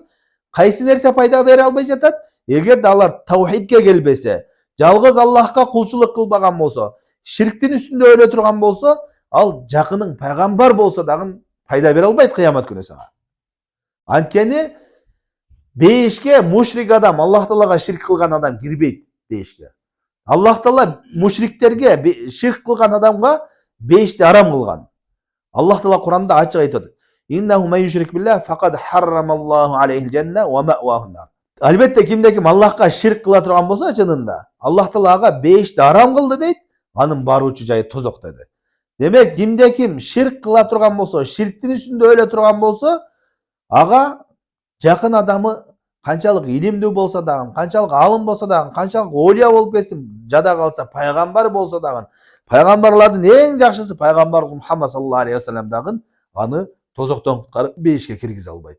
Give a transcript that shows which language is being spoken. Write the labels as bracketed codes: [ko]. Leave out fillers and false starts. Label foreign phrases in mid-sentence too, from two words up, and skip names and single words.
[ky] Кайсы нерсе пайда бере албай жатат? Эгерде алар таухидке келбесе, жалгыз Аллахка кулчулук кылбаган болсо, ширктин үстүндө өлө турган болсо, ал жакының пайгамбар болсо дагы пайда бере албайт кыямат күнү сага. Анткени бейишке мушрик адам, Аллах Таалага ширк кылган адам кирбейт бейишке. Аллах Таала мушриктерге, ширк кылган адамга бейишти арам кылган. Аллах Таала Куранда ачык айтат. [ar] إنه من يشرك بالله فقد حرم الله عليه الجنة ومأواه النار. [ky] Албетте кимде ким Аллахка ширк кыла турган болсо чынында, Аллах Таала ага бейишти арам кылды дейт, анын баруучу жайы тозок деди. Демек, кимде ким ширк кыла турган болсо, ширктин үстүндө өлө турган болсо, ага жакын адамы канчалык илимдүү болсо дагы, канчалык алым болсо дагы, канчалык олия болуп кетсин, жада калса пайгамбар болсо дагы, пайгамбарлардын эң жакшысы пайгамбар Мухаммад [ar] صلى الله عليه وسلم [ky] дагы аны тозоктон куткарып бейишке киргизе албайт.